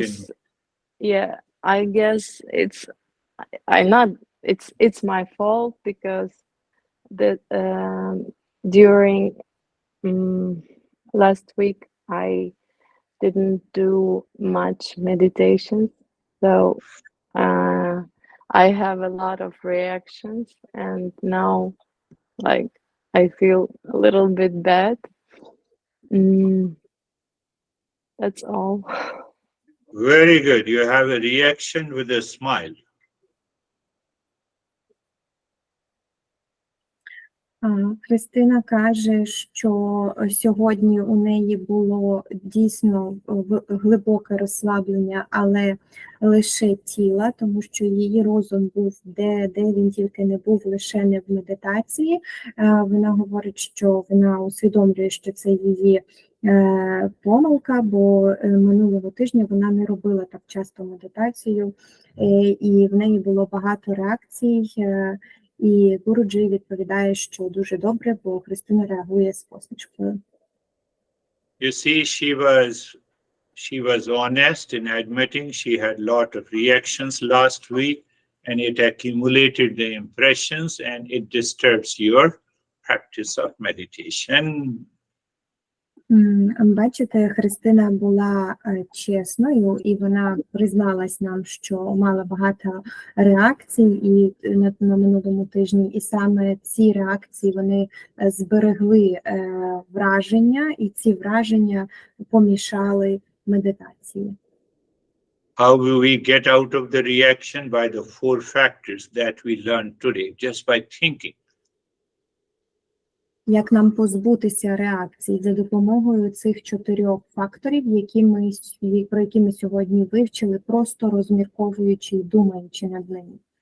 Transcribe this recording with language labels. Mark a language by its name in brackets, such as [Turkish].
[English] guess, yeah, I guess I not it's my fault because that during last week I didn't do much meditation, so I have a lot of reactions, and now like I feel a little bit bad. That's all. Very good. You have a reaction with a smile. [Ukrainian] Христина каже, що сьогодні у неї було дійсно глибоке розслаблення, але лише тіла, тому що її розум був де він тільки не був, лише не в медитації. Вона говорить, що вона усвідомлює, що це її помилка, бо минулого тижня вона не робила так часто медитацію, і в неї було багато реакцій. І Гуруджі відповідає, що дуже добре, бо Христина реагує з посмішкою. [English] You see, she was honest in admitting she had a lot of reactions last week, and it accumulated the impressions, and it disturbs your practice of meditation. [Ukrainian] Бачите, Христина була чесною, і вона призналась нам, що мала багато реакцій і на минулому тижні, і саме ці реакції вони зберегли враження, і ці враження помішали медитації. [English] How will we get out of the reaction? By the 4 factors that we learned today, just by thinking. [Ukrainian] Як нам позбутися реакцій за допомогою цих 4 факторів, про які ми сьогодні вивчили, просто розмірковуючи і думаючи над ними.